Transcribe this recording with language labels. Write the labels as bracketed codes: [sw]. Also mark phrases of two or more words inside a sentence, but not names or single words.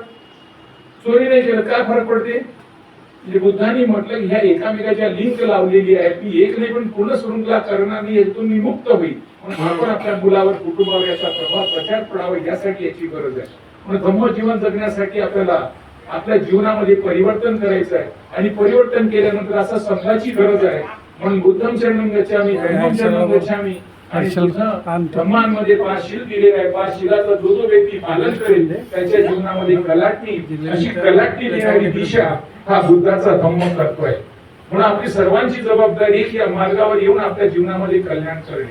[mr] चोरी नाही केलं काय फरक पडते. म्हणजे बुद्धांनी म्हटलं की ह्या एकामेकाच्या लिंक लावलेली आहे, ती एक नाही पण पूर्ण शृंखला करणार नाही, यातून मी मुक्त होईल. म्हणून आपण आपल्या मुलावर, कुटुंबावर याचा प्रभाव प्रचार पडावा, यासाठी याची गरज आहे. म्हणून धम्म जीवन जगण्यासाठी आपल्याला आपल्या जीवनामध्ये परिवर्तन करायचं आहे. आणि परिवर्तन केल्यानंतर असं संघाची गरज आहे. [pi] म्हणून बुद्धं शरणं गच्छामि, धम्मं शरणं गच्छामि. [mr] आणि धम्मांमध्ये 5 शील दिलेले आहे. 5 शीलाचा जो व्यक्ती पालन करेल त्याच्या जीवनामध्ये कलाटणी, अशी कलाटणी देणारी दिशा हा बुद्धाचा धम्म करतोय. म्हणून आपली सर्वांची जबाबदारी की या मार्गावर येऊन आपल्या जीवनामध्ये कल्याण करणे.